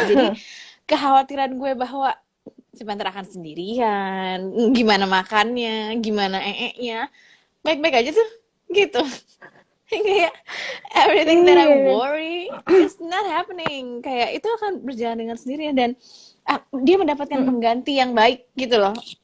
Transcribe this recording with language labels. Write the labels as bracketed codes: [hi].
[id] Jadi kekhawatiran gue bahwa si Panther akan sendirian, gimana makannya, gimana nya, baik-baik aja tuh, gitu. Kayak [en] everything that I [id] Iya. [en] worry is not happening. [id] Kayak itu akan berjalan dengan sendirinya dan dia mendapatkan Hmm. pengganti yang baik gitu loh.